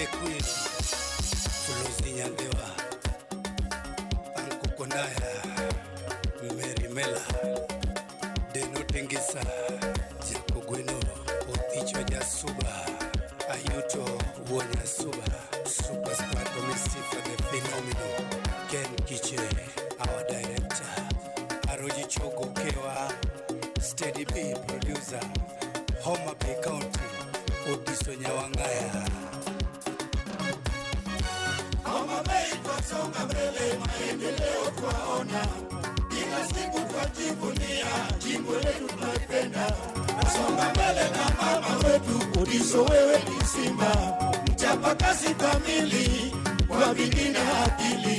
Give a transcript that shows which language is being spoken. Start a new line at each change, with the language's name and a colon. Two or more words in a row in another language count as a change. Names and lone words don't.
English: Queen, Fulozi Nyandewa, Anko Konaya, Mary Mela, Deno Tengisa, Jako Gweno, Oticho Jasuba, Ayuto Wonyasuba, Superstar Committee for the Phenomenal, Ken Kiche, our director, Aroji Chogo Kewa, Steady B producer, Homa Bay County, Odiso Nyawangaya.
Swahili: Homa Bay twasonga mbele, maendeleo twaona. Kila siku twajivunia, jimbo letu tunaipenda. Nasonga mbele na mama wetu, Odiso wewe ni simba. Mchapa kazi kamili, kwa bidii na akili.